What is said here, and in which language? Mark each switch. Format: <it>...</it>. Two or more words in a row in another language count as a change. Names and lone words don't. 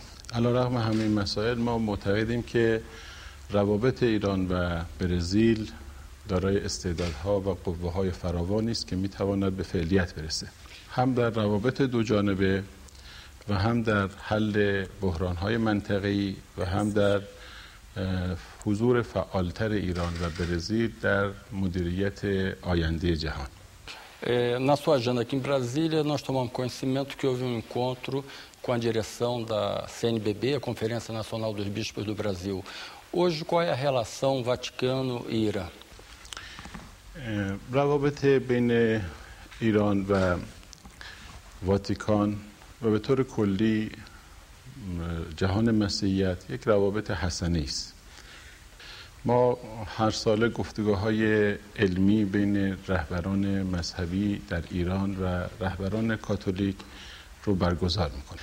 <fa>علیرغم همه این مسائل ما معتقدیم که روابط ایران و برزیل دارای استعدادها و قوه‌های فراوانی است که میتواند به فعلیت برسه، هم در روابط دو جانبه و هم در حل بحران‌های منطقه‌ای و هم در حضور فعالتر ایران و برزیل در مدیریت آینده جهان.</fa> <pt>Na sua agenda aqui em Brasília, nós tomamos conhecimento que houve um encontro com a direção da CNBB, a Conferência Nacional dos Bispos do Brasil. Hoje, qual é a relação Vaticano e Irã?</pt> <fa>روابط بین ایران و واتیکان و به طور کلی جهان مسیحیت یک روابط حسنی است. ما هر ساله گفتگوهای علمی بین رهبران مذهبی در ایران و رهبران کاتولیک رو برگزار میکنیم.</fa>